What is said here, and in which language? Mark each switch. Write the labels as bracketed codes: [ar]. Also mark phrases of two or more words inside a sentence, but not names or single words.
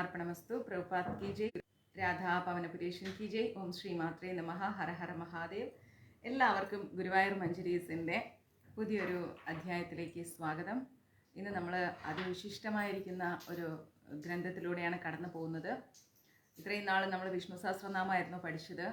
[sa] अर्पणमस्तु। प्रभुपाद [hi] की जय, രാധാ പവനപുരേഷൻ की जय, [sa] ओम् श्री मात्रे नमः, हर हर महादेव. [ml] എല്ലാവർക്കും ഗുരുവായൂർ മഞ്ജരീസിൻ്റെ പുതിയൊരു അധ്യായത്തിലേക്ക് സ്വാഗതം. ഇന്ന് നമ്മൾ അതിവിശിഷ്ടമായിരിക്കുന്ന ഒരു ഗ്രന്ഥത്തിലൂടെയാണ് കടന്നു പോകുന്നത്. ഇത്രയും നാൾ നമ്മൾ വിഷ്ണു സഹസ്രനാമമായിരുന്നു പഠിച്ചത്.